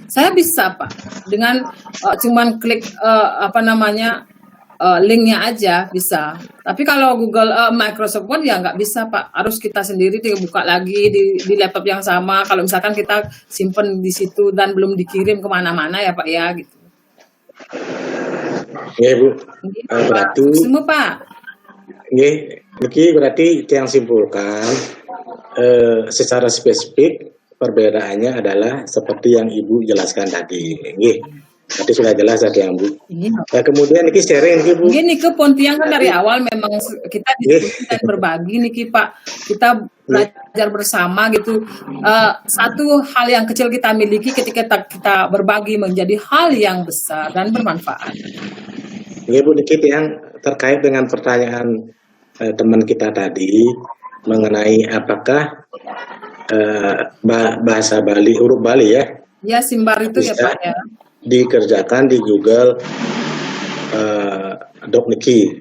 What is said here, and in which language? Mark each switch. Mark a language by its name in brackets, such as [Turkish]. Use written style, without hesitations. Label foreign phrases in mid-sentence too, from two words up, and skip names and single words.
[Indonesian] Saya bisa Pak, dengan cuman klik linknya aja bisa. Tapi kalau Microsoft Word ya nggak bisa Pak, harus kita sendiri buka lagi di laptop yang sama. Kalau misalkan kita simpen di situ dan belum dikirim kemana-mana ya Pak ya gitu. Nggih, Bu. Berarti semua Pak. Nggih, niki berarti yang simpulkan secara spesifik perbedaannya adalah seperti yang Ibu jelaskan tadi. Nggih. Berarti sudah jelas tadi yang Bu. Nah, kemudian niki sharing niki Bu. Gini ke Pontiang kan dari awal memang kita diskusi dan berbagi niki Pak. Kita belajar bersama gitu. Satu hal yang kecil kita miliki ketika kita berbagi menjadi hal yang besar dan bermanfaat. Nggih Bu, niki yang terkait dengan pertanyaan teman kita tadi mengenai apakah bahasa Bali, huruf Bali ya. Ya, Simbar itu ya Pak ya. Dikerjakan di Google Doc Niki.